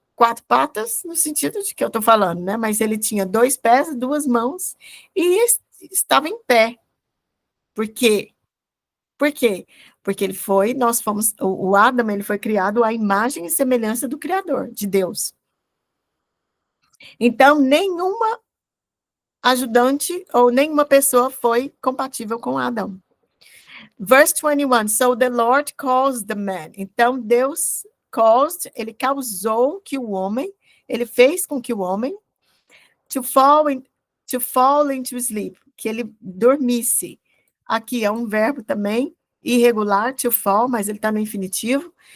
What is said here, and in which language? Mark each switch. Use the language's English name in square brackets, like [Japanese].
[Portuguese] quatro patas, no sentido de que eu estou falando, né? Mas ele tinha 2 pés, 2 mãos e estava em pé. Por quê? Por quê? Porque nós fomos, o Adão, ele foi criado à imagem e semelhança do Criador, de Deus. Então, nenhuma ajudante ou nenhuma pessoa foi compatível com Adão. [English] Verse 21, so the Lord caused the man. [Portuguese] Então, Deus ele causou que o homem, ele fez com que o homem [English] to fall into sleep, [Portuguese] que ele dormisse. Aqui é um verbo também, irregular, to fall, mas ele está no infinitivo.